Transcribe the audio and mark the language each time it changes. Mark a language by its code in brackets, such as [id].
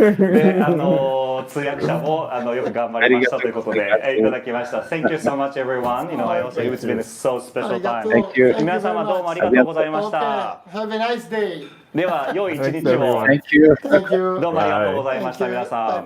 [ja] で、通訳者もよく頑張りましたということでいただきました。 [en] Thank you so much, everyone. You know, I also it's been a so special time. Thank you. [ja] 皆様どうもありがとうございました。 [en] Have a nice day. [ja] では良い一日を。 [en] Thank you. Thank you. [ja] どうもありがとうございました。皆さん。